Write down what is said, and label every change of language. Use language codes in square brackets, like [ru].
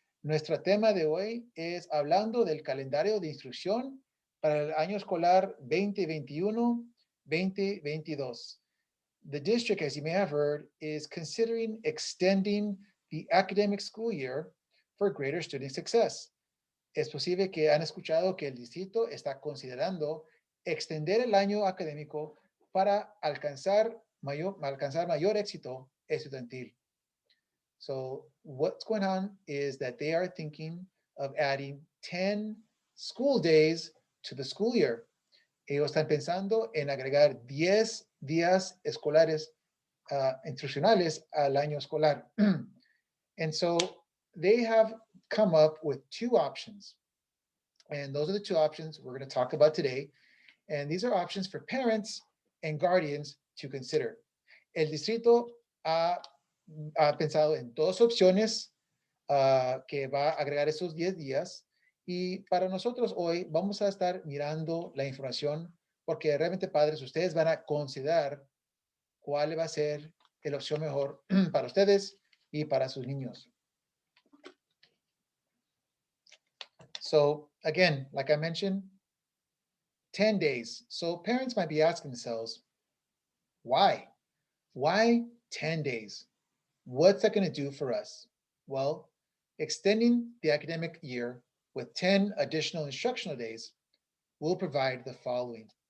[es] Nuestro tema de hoy es hablando del calendario de instrucción para el año escolar 2021-2022. [en] The district, as you may have heard, is considering extending the academic school year for greater student success. [es] Es posible que han escuchado que el distrito está considerando extender el año académico para alcanzar mayor éxito estudiantil. [en] So what's going on is that they are thinking of adding 10 school days to the school year. [es] Ellos están pensando en agregar 10 días escolares instruccionales al año escolar. [en] And so they have come up with two options. And those are the two options we're going to talk about today. And these are options for parents and guardians to consider. [es] El distrito ha pensado en dos opciones que va a agregar esos 10 días. Y para nosotros hoy vamos a estar mirando la información porque realmente, padres, ustedes van a considerar cuál va a ser la opción mejor para ustedes y para sus niños. [en] So again, like I mentioned, 10 days. So parents might be asking themselves, why? Why 10 days? What's that going to do for us? Well, extending the academic year with 10 additional instructional days will provide the following.